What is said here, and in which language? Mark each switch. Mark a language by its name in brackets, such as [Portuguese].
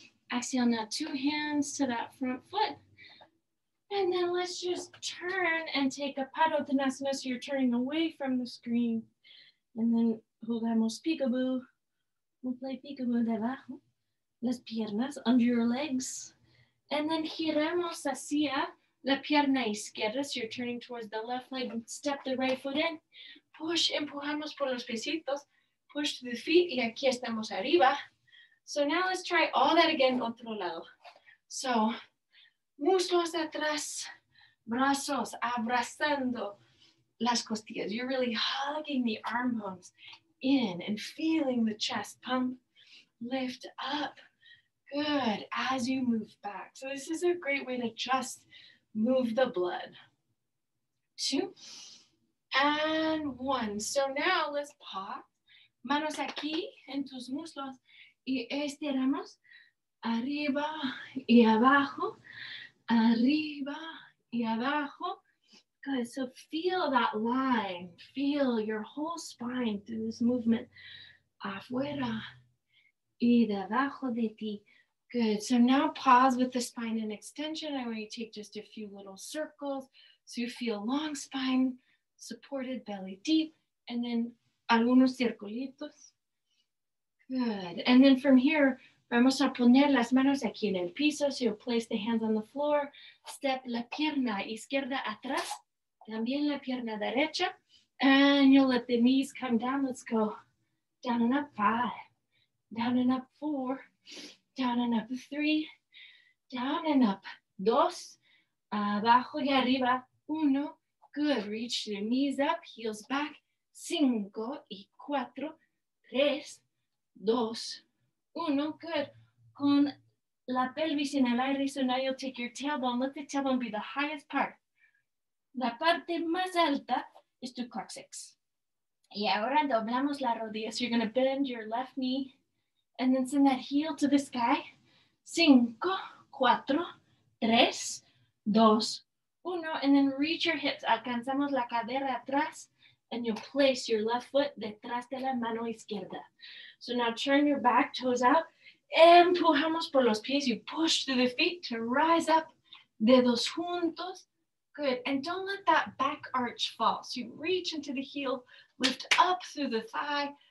[English] Exhale now, 2 hands to that front foot. And then let's just turn and take a Padottanasana. So you're turning away from the screen. And then jugamos peekaboo. We'll play peekaboo debajo. [Spanish] Las piernas [English] under your legs. [Spanish] And then giramos hacia la pierna izquierda. [English] So you're turning towards the left leg and step the right foot in. Push, [Spanish] empujamos por los piecitos. [English] Push to the feet. [Spanish] Y aquí estamos arriba. [English] So now let's try all that again, [Spanish] otro lado. So, muslos atrás, brazos abrazando las costillas. [English] You're really hugging the arm bones in and feeling the chest pump, lift up. Good, as you move back. So this is a great way to just move the blood. 2 and 1. So now let's pause. [Spanish] Manos aquí en tus muslos. Y estiramos arriba y abajo, arriba y abajo. [English] Good, so feel that line. Feel your whole spine through this movement. [Spanish] Afuera y debajo de ti. [English] Good, so now pause with the spine in extension. I want you to take just a few little circles. So you feel long spine, supported, belly deep, and then [Spanish] algunos circulitos. [English] Good. And then from here, [Spanish] vamos a poner las manos aquí en el piso. [English] So you'll place the hands on the floor. [Spanish] Step la pierna izquierda atrás. También la pierna derecha. [English] And you'll let the knees come down. Let's go down and up 5. Down and up 4. Down and up 3. Down and up 2. [Spanish] Abajo y arriba 1. Good. [English] Reach your knees up. Heels back. 5 y 4. 3. [Spanish] dos, uno. Good. Con la pelvis en el aire, [English] so now you'll take your tailbone. Let the tailbone be the highest part. [Spanish] La parte más alta is tu coccyx. Y ahora doblamos la rodilla. [English] So you're going to bend your left knee and then send that heel to the sky. 5, 4, 3, 2, 1. And then reach your hips. [Spanish] Alcanzamos la cadera atrás. [English] And you'll place your left foot [Spanish] detrás de la mano izquierda. [English] So now turn your back toes out. [Spanish] Empujamos por los pies. [English] You push through the feet to rise up. [Spanish] Dedos juntos. [English] Good. And don't let that back arch fall. So you reach into the heel, lift up through the thigh.